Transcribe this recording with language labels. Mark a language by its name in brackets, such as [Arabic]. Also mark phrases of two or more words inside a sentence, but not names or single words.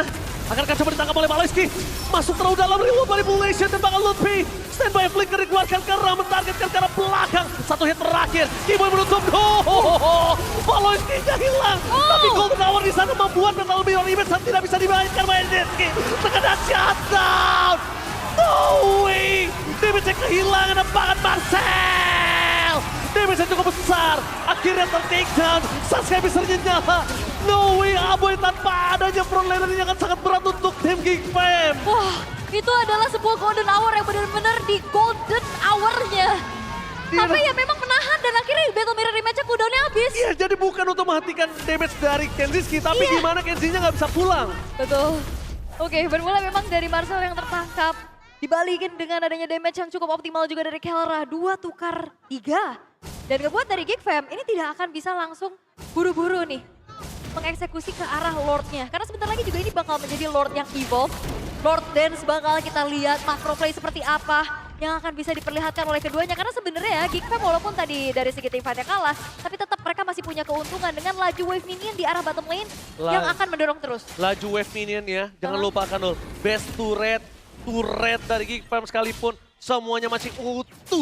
[Indonesian] Akankah coba ditangkap oleh Baloiski? Masuk terlalu dalam, [English] reload manipulation, [Indonesian] tembakan Lutfi. [English] Standby flicker [Indonesian] dikeluarkan karena mentargetkan ke arah belakang. Satu hit terakhir, Keyboy menutup. Baloiski-nya hilang. Tapi Golden Hour di sana membuat Metal Mirror Image tidak bisa dimainkan oleh Denski. Terkena shutdown. [English] No way. [Indonesian] Damage-nya kehilangan, tembakan Marcel. Damage-nya cukup besar. Akhirnya ter-take down. Sasuke bisa nyala. [English] No way, [Indonesian] Aboy tanpa adanya frontlaner ini akan sangat berat untuk tim Geek Fam. Wah, itu adalah sebuah golden hour yang benar-benar di golden hour-nya. Tapi ya memang menahan dan akhirnya Battle Mirror Rematch-nya cooldown-nya habis. Iya, jadi bukan untuk menghentikan damage dari Kenziski, tapi gimana Kenzinya nggak bisa pulang. Betul. Oke, bermula memang dari Marcel yang tertangkap. Dibalikin dengan adanya damage yang cukup optimal juga dari Kelra. 2 tukar 3. Dan ngebuat dari Geek Fam ini tidak akan bisa langsung buru-buru nih mengeksekusi ke arah Lord-nya. Karena sebentar lagi juga ini bakal menjadi Lord yang evolve. Lord Dance bakal kita lihat [English] macro play [Indonesian] seperti apa yang akan bisa diperlihatkan oleh keduanya. Karena sebenarnya Geek Fam walaupun tadi dari segi tim fight-nya kalah, tapi tetap mereka masih punya keuntungan dengan laju [English] wave minion [Indonesian] di arah [English] bottom lane [Indonesian] yang akan mendorong terus. Laju [English] wave minion [Indonesian] ya, jangan lupakan loh. [English] Best turret [Indonesian] dari Geek Fam sekalipun semuanya masih utuh.